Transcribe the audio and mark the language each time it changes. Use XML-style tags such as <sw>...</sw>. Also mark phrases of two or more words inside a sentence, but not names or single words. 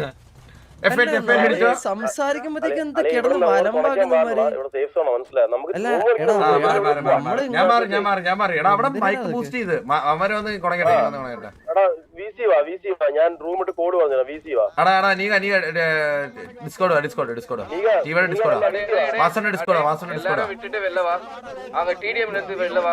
<ml>സംസാരിക്കുമ്പോഴത്തേക്ക് എന്താ കിടന്ന് ഞാൻ മാറി. എടാ അവിടെ മൈക്ക് ബൂസ്റ്റ് ചെയ്ത് അവരെ ഒന്ന് കൊടങ്ങട്ടെ. ഞാൻ റൂമിട്ട് കോഡ് പറഞ്ഞു. ഡിസ്കോഡ്</ml> <ta>விட்டுட்டு வெளில வா. அவங்க டிடிஎம்ல இருந்து வெளில வா.</ta>